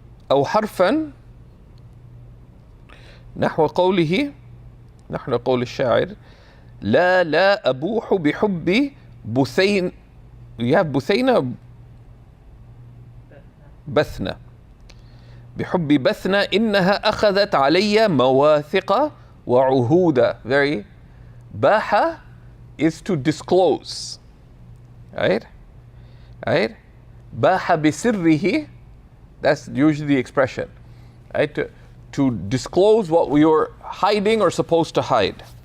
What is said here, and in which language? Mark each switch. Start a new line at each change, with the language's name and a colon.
Arabic: أو حرفا نحو قول الشاعر لا أبوح بحب بثين.
English: You have بثينة بثنة.
Arabic: بحب بثنة إنها أخذت علي مواثق وعهودا.
English: Very باح is to disclose. Right?
Arabic: باح بسره,
English: that's usually the expression. Right? To disclose what we were hiding or supposed to hide.